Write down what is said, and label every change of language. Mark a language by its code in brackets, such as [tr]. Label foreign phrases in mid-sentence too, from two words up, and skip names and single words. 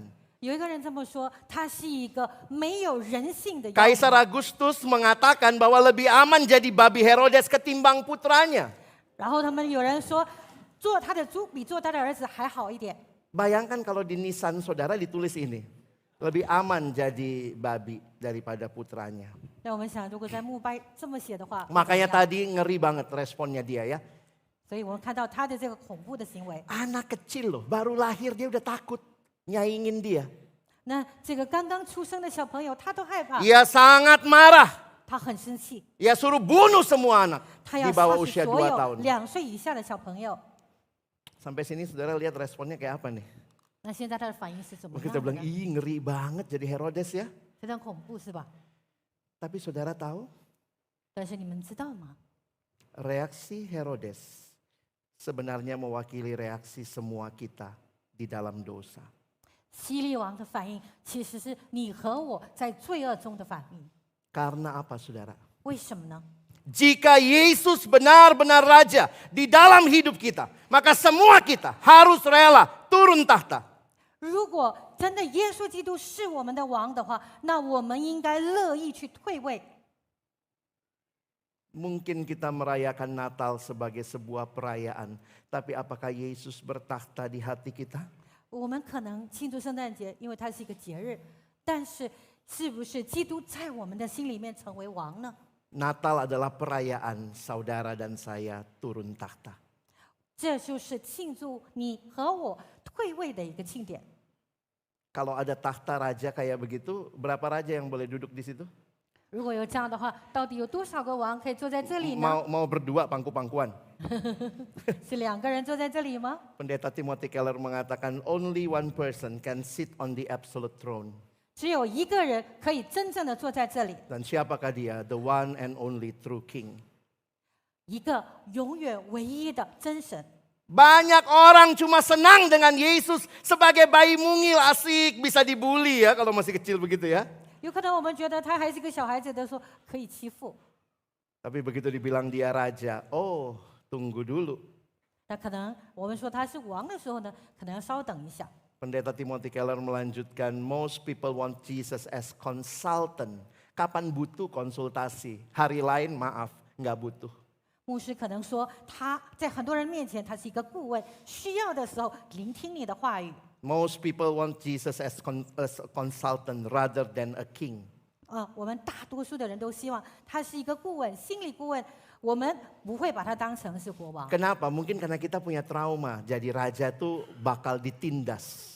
[zh] 有一个人这么说，他是一个没有人性的妖 [id] Kaisar [zh] 魔。 [id] Agustus mengatakan bahwa lebih aman jadi babi Herodes ketimbang putranya. [zh] 然后他们有人说，做他的猪比做他的儿子还好一点。 [id] Bayangkan kalau di nisan saudara ditulis ini. Lebih aman jadi babi daripada putranya. [zh] 让我们想，如果在墓碑这么写的话，会怎么 [id] Makanya [zh] 样 [id] tadi ngeri banget responnya dia ya. [zh] 所以我们看到他的这个恐怖的行为。 [id] Anak kecil loh, baru lahir dia udah takut. Nyaingin dia. [zh] 那这个刚刚出生的小朋友，他都害怕， [id] Ia sangat marah. [zh] 他很生气， [id] Ia suruh bunuh semua anak [zh] 他 [id] di [zh] 要 [id] bawah [zh] 杀死 [id] usia [zh] 所 [id] 2 [zh] 有 [id] tahun. [zh] 2岁以下的小朋友。 [id] Sampai sini saudara lihat responnya kayak apa nih? [zh] 那现在他的反应是怎么 [id] Kita [zh] 样的 [id] bilang, [zh] 呢？ [id] ih ngeri banget jadi Herodes ya. [zh] 非常恐怖是吧？ [id] Tapi saudara tahu [zh] 但是你们知道吗？ [id] reaksi Herodes sebenarnya mewakili reaksi semua kita di dalam dosa. [zh] 希律王的反应其实是你和我在罪恶中的反应。 [id] Karena apa saudara? [zh] 为什么呢？ [id] Jika Yesus benar-benar raja di dalam hidup kita, maka semua kita harus rela turun tahta. [zh] 如果真的耶稣基督是我们的王的话，那我们应该乐意去退位。 [id] Mungkin kita merayakan Natal sebagai sebuah perayaan, tapi apakah Yesus bertahta di hati kita? [zh] 我们可能庆祝圣诞节，因为它是一个节日，但是是不是基督在我们的心里面成为王呢？ [id] Natal adalah perayaan saudara dan saya turun tahta. [zh] 这就是庆祝你和我退位的一个庆典。 [id] Kalau ada tahta raja kayak begitu, berapa raja yang boleh duduk di situ? [zh] 如果有这样的话，到底有多少个王可以坐在这里呢？ [id] Mau berdua pangku-pangkuan. [zh] 是2个人坐在这里吗？ [id] Pendeta Timothy Keller mengatakan [en] only one person can sit on the absolute throne. [zh] 只有一个人可以真正的坐在这里， [id] Dan siapakah dia? [en] The one and only true king. [zh] 一个永远唯一的真神。 [id] Banyak orang cuma senang dengan Yesus sebagai bayi mungil, asik, bisa dibully ya kalau masih kecil begitu ya. [zh] 有可能我们觉得他还是个小孩子的时候可以欺负， [id] Tapi begitu dibilang dia raja, oh tunggu dulu. [zh] 那可能我们说他是王的时候呢，可能要稍等一下。 [id] Pendeta Timothy Keller melanjutkan, [en] most people want Jesus as consultant. [id] Kapan butuh konsultasi? Hari lain maaf, nggak butuh. [zh] 牧师可能说他在很多人面前他是一个顾问，需要的时候聆听你的话语。 [en] Most people want Jesus as a consultant rather than a king. [zh] 我们大多数的人都希望他是一个顾问，心理顾问，我们不会把他当成是国王。 [id] Kenapa? Mungkin karena kita punya trauma. Jadi raja tuh bakal ditindas.